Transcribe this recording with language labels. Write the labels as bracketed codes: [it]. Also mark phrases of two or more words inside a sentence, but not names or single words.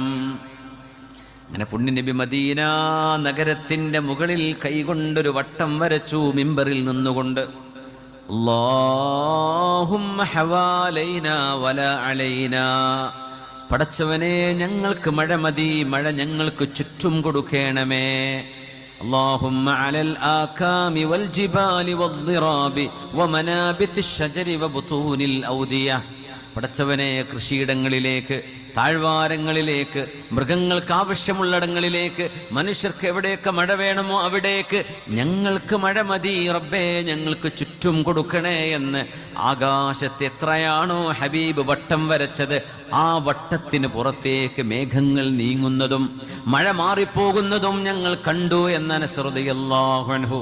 [ml] അങ്ങനെ പുണ്യനബി മദീന നഗരത്തിന്റെ മുകളിൽ കൈകൊണ്ടൊരു വട്ടം വരച്ചു മിമ്പറിൽ നിന്നുകൊണ്ട്. [ar] اللهم حوالينا ولا علينا, [ml] പടച്ചവനെ ഞങ്ങൾക്ക് മഴ മതി, മഴ ഞങ്ങൾക്ക് ചുറ്റും കൊടുക്കണമേ. [ar] اللهم على الآكام والجبال والضراب ومنابت الشجر وبطون الأودية. [ml] പടച്ചവനെ, കൃഷിയിടങ്ങളിലേക്ക്, താഴ്വാരങ്ങളിലേക്ക്, മൃഗങ്ങൾക്ക് ആവശ്യമുള്ളിടങ്ങളിലേക്ക്, മനുഷ്യർക്ക് എവിടെയൊക്കെ മഴ വേണമോ അവിടേക്ക് ഞങ്ങൾക്ക് മഴ മതി റബ്ബേ, ഞങ്ങൾക്ക് ചുറ്റും കൊടുക്കണേ എന്ന് ആകാശത്ത് എത്രയാണോ ഹബീബ് വട്ടം വരച്ചത്, ആ വട്ടത്തിന് പുറത്തേക്ക് മേഘങ്ങൾ നീങ്ങുന്നതും മഴ മാറിപ്പോകുന്നതും ഞങ്ങൾ കണ്ടു എന്ന് അനസ് [ar] رضي الله عنه.